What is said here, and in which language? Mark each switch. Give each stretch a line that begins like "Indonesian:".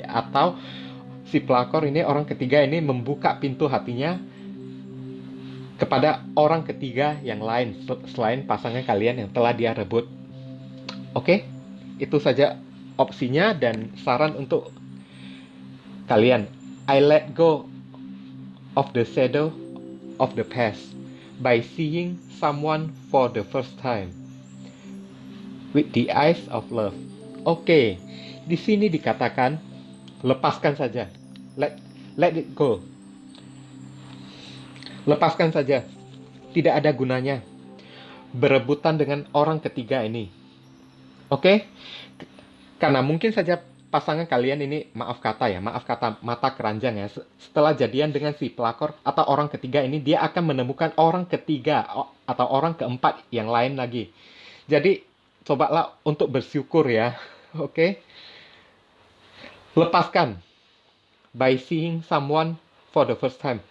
Indonesian: Atau si pelakor ini, orang ketiga ini membuka pintu hatinya kepada orang ketiga yang lain selain pasangan kalian yang telah dia rebut. Oke, itu saja opsinya dan saran untuk kalian.
English: I let go of the shadow of the past by seeing someone for the first time with the eyes of love.
Indonesian: Oke, di sini dikatakan lepaskan saja.
English: Let it go.
Indonesian: Lepaskan saja. Tidak ada gunanya berebutan dengan orang ketiga ini. Oke? Karena mungkin saja pasangan kalian ini, maaf kata mata keranjang ya. Setelah jadian dengan si pelakor atau orang ketiga ini, dia akan menemukan orang ketiga atau orang keempat yang lain lagi. Jadi, cobalah untuk bersyukur ya. Oke? Lepaskan.
English: By seeing someone for the first time.